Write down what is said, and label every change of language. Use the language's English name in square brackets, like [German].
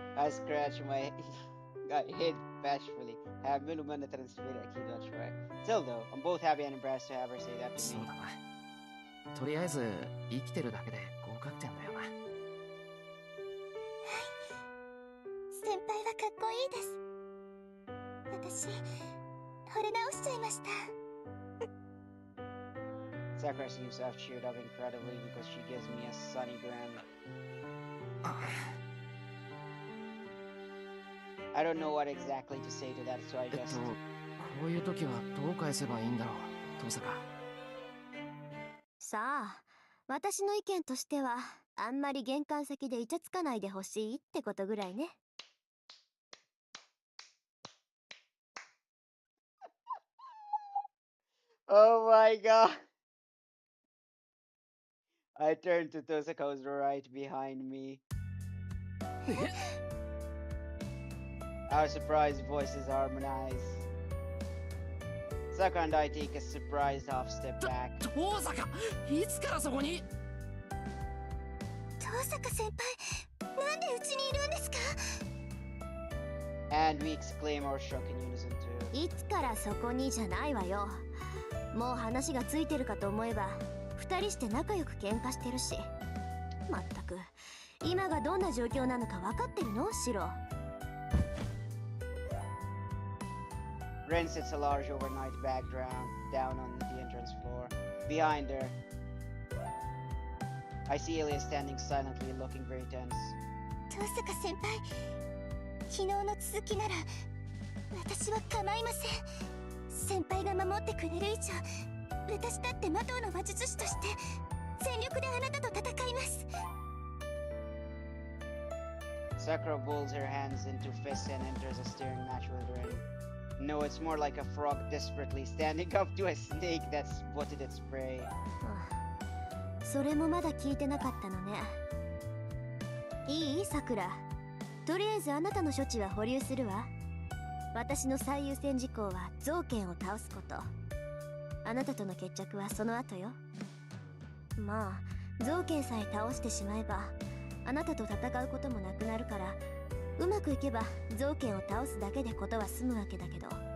[English] I scratch my head bashfully. [Arabic] هعمله منه [English] transfer [Arabic] أكيد [English] not sure. Still though, I'm both happy and embarrassed to have her say that to [Japanese] そう [English] me. [Japanese] だな。とりあえず生きてるだけで合格点だよな。先輩はかっこいいです。私、惚れ直しちゃいました。 [English] Sakura seems to have cheered up incredibly because she gives me a sunny grin. I don't know what exactly to say to that, so I just... [Japanese] こういう時はどう返せばいいんだろう、登坂。さあ、私の意見としては、あんまり玄関先でイチャつかないでほしいってことぐらいね。 [English] Oh my god! I turned to Tosaka, who's right behind me. Our surprised voices harmonize. Sakura and I take a surprised half step back. [Japanese] 遠坂いつからそこに遠坂先輩、なんでうちにいるんですか？ [English] And we exclaim our shock in unison too. [Japanese] いつからそこにじゃないわよ。もう話がついてるかと思えば、二人して仲良く喧嘩してるし。まったく、今がどんな状況なのか分かってるの？シロ。 [English] Ren sits a large overnight bag down on the entrance floor. Behind her, I see Ilya standing silently, looking very tense. [Japanese] 遠坂先輩、昨日の続きなら私は構いません。先輩が守ってくれる以上、私だって魔導の魔術師として全力であなたと戦います。 [English] Sakura bolds her hands into fists and enters a staring match with Ren. No, it's more like a frog desperately standing up to a snake that's spotted its prey. [Japanese] それもまだ聞いてなかったのね。いい？さくら。とりあえずあなたの処置は保留するわ。私の最優先事項はゾウケンを倒すこと。あなたとの決着はその後よ。まあ、ゾウケンさえ倒してしまえば、あなたと戦うこともなくなるから、うまくいけばゾウケンを倒すだけでことは済むわけだけど。